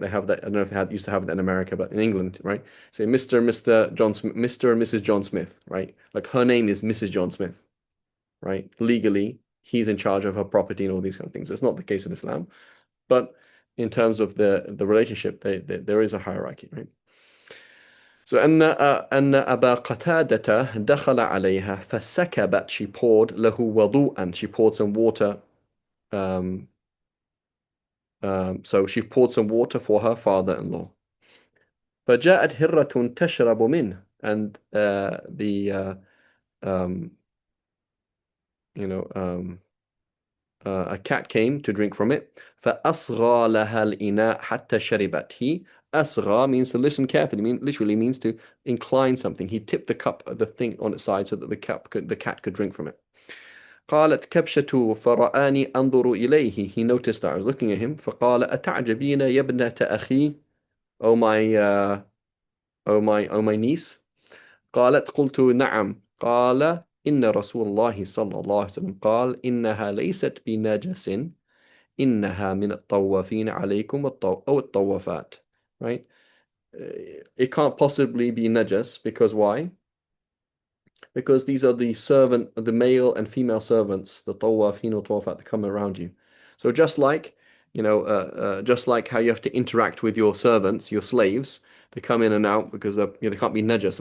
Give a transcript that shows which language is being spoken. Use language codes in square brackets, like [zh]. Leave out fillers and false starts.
[en] They have that. I don't know if used to have that in America, but in England, right? Say Mr. Mr. John Smith, Mr. and Mrs. John Smith, right? Like her name is Mrs. John Smith, right? Legally, he's in charge of her property and all these kind of things. It's not the case in Islam, but in terms of the relationship, there is a hierarchy, right? So [ar] أن أبا قتادة دخل عليها فسكبت, [en] she poured [ar] له وضوءا, [en] she poured some water. Um, so she poured some water for her father-in-law. [ar] فجاءت هرة تشرب منه, [en] and the you know a cat came to drink from it. [ar] فأصغى لها الإناء حتى شربت. [en] He Asgha means to listen carefully. Literally means to incline something. He tipped the cup, the thing on its side so that the cat could drink from it. [ar] قالت كبشة فرآني أنظر إليه. [en] He noticed that I was looking at him. [ar] فقال أتعجبين يا ابنة أخي. [en] Oh my, oh my niece. [ar] قلت نعم. قال إن رسول الله صلى الله عليه وسلم قال إنها ليست بنجس إنها من الطوافين عليكم أو الطوافات. [en] Right? It can't possibly be najas because why? Because these are the male and female servants, the tawafin or tawafat that come around you. So just like, just like how you have to interact with your servants, your slaves, they come in and out because they can't be najas.